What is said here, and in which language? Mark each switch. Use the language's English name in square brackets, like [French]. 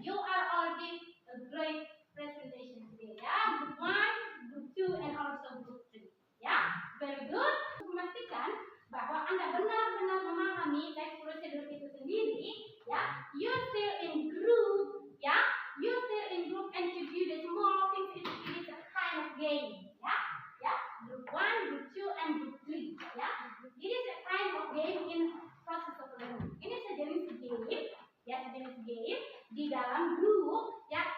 [English] You are all did a great presentation today, yeah? Group 1, Group 2, and also Group 3. Ya, very good. [Indonesian] Memastikan bahwa Anda benar-benar memahami teks prosedur itu sendiri, ya. [English] You still in group, ya. You still in group and to do the small things it is a kind of game, ya. Ya, Group 1, Group 2, and Group 3, ya. It is a kind of game in process of learning. [Indonesian] Ini sejenis game, ya, sejenis game di dalam group, ya.